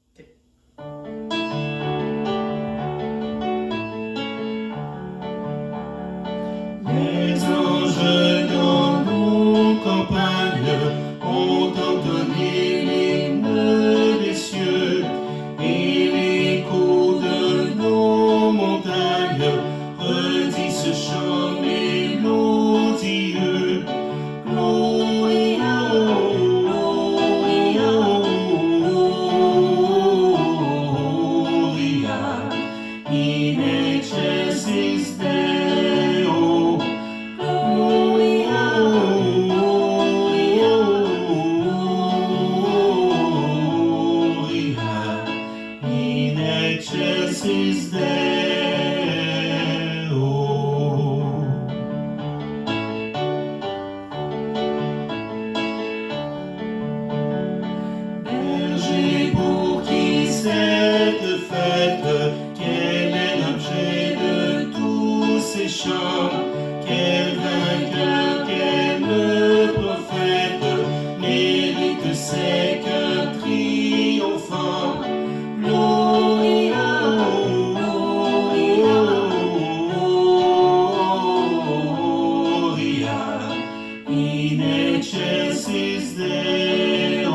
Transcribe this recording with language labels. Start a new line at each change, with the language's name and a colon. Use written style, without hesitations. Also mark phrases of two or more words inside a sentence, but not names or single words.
French: Les anges dans nos campagnes ont entonné l'hymne des cieux et l'écho de nos montagnes redit ce chant mélodieux.
Latin: Gloria, Gloria, Gloria, in excelsis Deo. Gloria, Gloria, Gloria, in excelsis Deo.
French: Berger, pour qui cette fête, quel est l'objet de tous ces chants? Quel vainqueur, quel prophète mérite ces cœurs triomphants?
Latin: Gloria, Gloria, Gloria, in excelsis Deo.